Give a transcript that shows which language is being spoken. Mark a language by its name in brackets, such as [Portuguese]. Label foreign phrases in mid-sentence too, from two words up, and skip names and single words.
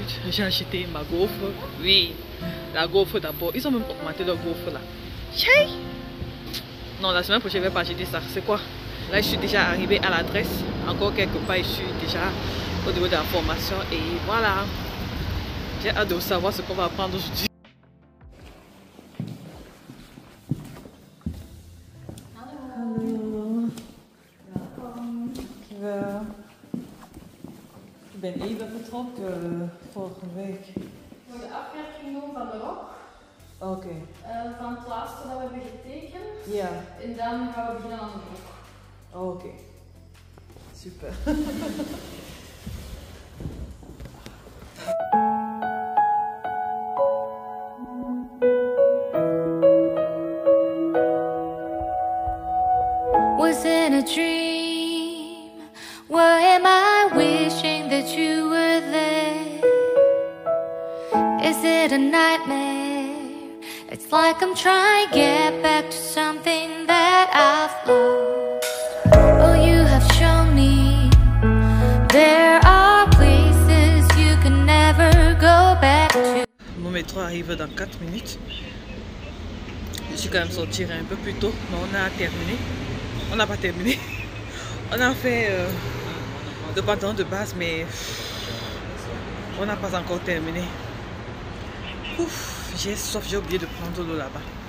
[French] J'ai acheté ma gaufre. Oui, la gaufre d'abord. Ils ont même augmenté leur gaufre là. Chey! Non, la semaine prochaine, je ne vais pas acheter ça. C'est quoi? Là, je suis déjà arrivée à l'adresse. Encore quelque part, je suis déjà au niveau de la formation. Et voilà. J'ai hâte de savoir ce qu'on va apprendre aujourd'hui. [Dutch] Hallo. Dankjewel. Ik ben even vertrokken vorige week. Voor de afwerking van de rok. Oké. Van het laatste dat we hebben getekend. Ja. En dan gaan we beginnen aan de rok. Oké. Super. [English] Was it a dream? Why am I wishing that you were there? Is it a nightmare? It's like I'm trying to get back to something that I've lost. Oh, you have shown me there are places you can never go back to. [French] Mon métro arrive dans 4 minutes. Je suis quand même sortie un peu plus tôt, mais on a terminé. On n'a pas terminé. On a fait le pantalon de base, mais on n'a pas encore terminé. Ouf, j'ai soif, j'ai oublié de prendre l'eau là-bas.